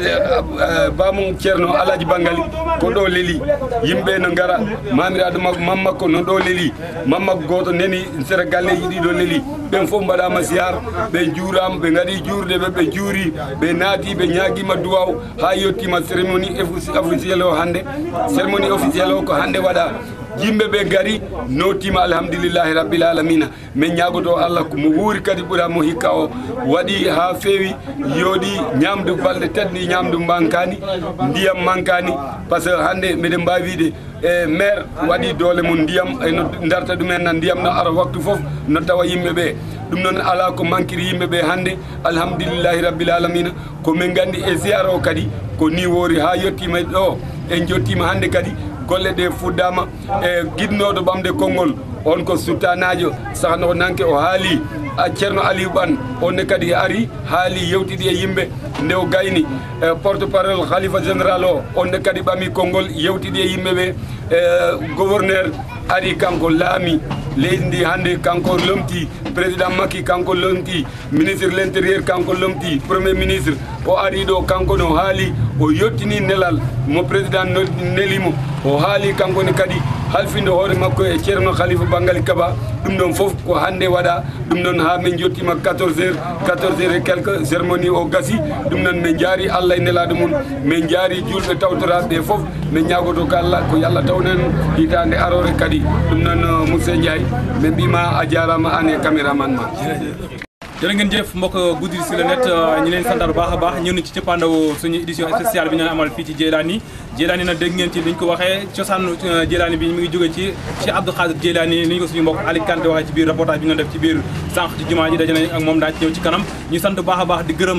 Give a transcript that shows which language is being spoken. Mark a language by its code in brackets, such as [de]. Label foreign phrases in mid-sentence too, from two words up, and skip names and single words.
[ff] bamum ceerno alaji bangali ko ɗo leeli yimɓe no gara mamiraɗo makko mammakko no ɗo leeli mammakko goto neni sera galleji ɗiɗo leeli ɓen fof mbaɗama ziyar ɓe juurama ɓe gaɗi juurde ɓe juuri ɓe naati ɓe ñaguima duwaw ha yettima [fr] cérémonie officiel [ff] o hande [fr] cérémonie officiel [ff] o ko hande waɗa yimɓe ɓe gari notima [ar] الحمد لله رب العالمين [ff] min ñagoto Allah ko mo wuuri kadi ɓuuramo hikka o waɗi ha feewi yooɗi ñamdu balɗe tedɗi ñamdu mankani ndiyam mankani [fr] par ce que [ff] hande mbiɗen mbawi wiide e maire waɗi doole mum ndiyam eno darta ɗumen ndiyam no ara waktu foof no tawa yimɓeɓe ɗum noon ala ko manquiri yimɓeɓe hande [ar] الحمد لله رب العالمين [ff] ko min gandi e ziyara o kadi ko ni woori ha yettima ɗo en jottima hande kadi golle ɗe fuɗɗama e guidnoɗo ɓamde konngol on ko sultanajo sahno nanke o haali ceerno aliou ɓan onne kadi ari haali yewtiɗi e yimɓe nde o gayni [fr] porte parole [ff] khalifa général o onne kadi ɓami konngol yewtiɗi e yimɓeɓe gouverneur ari kanko laami leydi ndi hande kanko lomti président Macky kanko lomti [fr] ministre de l'intérieur [ff] kanko lomti [fr] premier ministre [ff] o ari ɗo kanko no haali o yettini nelal mo président nelimo o haali kanko ne kadi halfinde hoore makko e ceerno khalifa bangali kaba ɗum ɗon fof ko hande waɗa ɗum ɗon ha min jottima [fr] 14h et quelque [ff] cérémonie o gasi ɗum noon min jaari Allah e nelaɗo mum min jaari julɓe tawtoraɓe fof min ñagoto ko Allah ko yallah tawnen hitande arore kadi ɗum noon monsieur Ndiaye min mbima a jarama an e caméraman ma [wo] jërë ngeen jëf mbokk Goudiri [fr] sur le net [wo] ñu leen sant bu baax a baax ñëw na ci cëppaandaw suñu [fr] édition spéciale [wo] bi ñu amal fii ci Djeylani nag dégg ngeen ci liñ ko waxee cosaanu Djeylani bi mi ngi jóge ci Cheikh Abdou Khadir Djeylani ni ñu ko suñu mbokk Ali Kanté waxee ci biir reportage bi ñu def ci biir sànq ci jumaa ji daje nañ ak moom daa ci ñëw ci kanam ñu sant bu baax a baax di gërëm